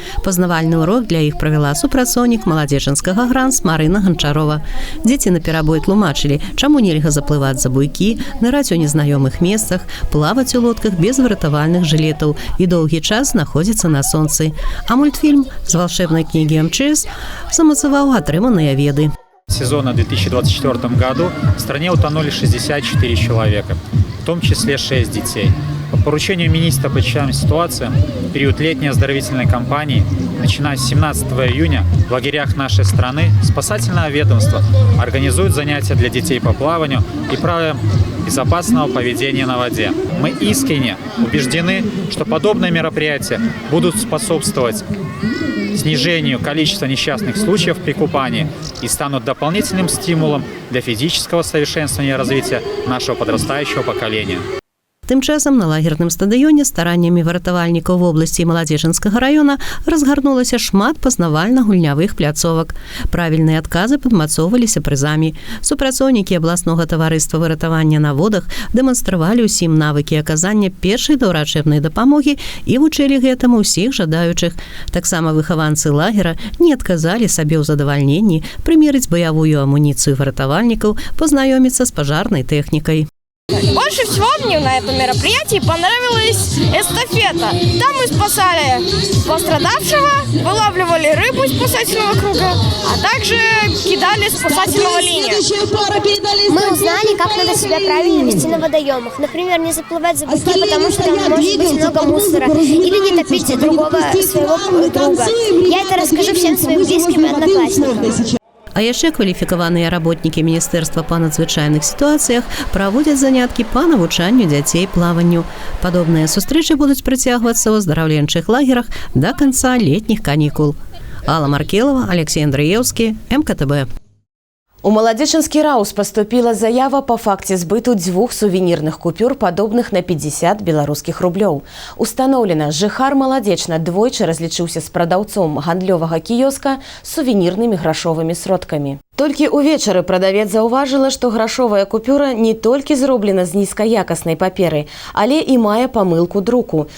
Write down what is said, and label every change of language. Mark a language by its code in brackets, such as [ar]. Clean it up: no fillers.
[be] Пазнавальны урок для іх правяла супрацоўнік маладзечанскага гранс Марына Ганчарова. Дзеці наперабой тлумачылі, чаму нельга заплываць за буйкі, ныраць у незнаёмых месцах, плаваць у лодках без выратавальных жылетаў і доўгі час знаходзіцца на сонцы. А мультфільм з волшебной кнігі МЧС замацаваў атрыманыя веды. [ru] Сезона 2024 году в стране утонули 64 человека, в том числе 6 детей. По поручению министра по чрезвычайным ситуациям в период летней оздоровительной кампании, начиная с 17 июня, в лагерях нашей страны спасательное ведомство организует занятия для детей по плаванию и правилам безопасного поведения на воде. Мы искренне убеждены, что подобные мероприятия будут способствовать снижению количества несчастных случаев при купании и станут дополнительным стимулом для физического совершенствования и развития нашего подрастающего поколения. [be] Тым часам на лагерным стадыёне стараннямі выратавальнікаў вобласці і Маладзечанскага раёна разгарнулася шмат пазнавальна-гульнявых пляцовак. Правільныя адказы падмацоўваліся прызамі. Супрацоўнікі абласнога таварыства выратавання на водах дэманстравалі ўсім навыкі аказання першай даўрачэбнай дапамогі і вучылі гэтаму ўсіх жадаючых. Таксама выхаванцы лагера не адказалі сабе ў задавальненні прымерыць баявую амуніцыю выратавальнікаў, пазнаёміцца з пажарнай тэхнікай. [ru] Больше всего мне на этом мероприятии понравилась эстафета. Там мы спасали пострадавшего, вылавливали рыбу из спасательного круга, а также кидали спасательного линию. Мы узнали, как надо себя правильно вести на водоемах. Например, не заплывать за буйки, потому что там может быть много мусора. Или не топить другого своего друга. Я это расскажу всем своим близким и одноклассникам. [be] А яшчэ кваліфікаваныя работнікі Міністэрства па надзвычайных сітуацыях праводзяць заняткі па навучанню дзяцей плаванню. Падобныя сустрэчы будуць працягвацца ў аздараўленчых лагерах да канца летніх канікул. Алла Маркелова, Алексей Андреевский, МКТБ. У Маладзечанскі раус паступіла заява па факце збыту 2 сувенірных купюр, падобных на 50 беларускіх рублёў. Устаноўлена, жыхар Маладзечна двойчы разлічыўся з прадаўцом гандлёвага кіёска з сувенірнымі грашовымі сродкамі. Толькі ўвечары прадавец заўважыла, што грашовая купюра не толькі зроблена з нізкаякаснай паперы, але і мае памылку друку.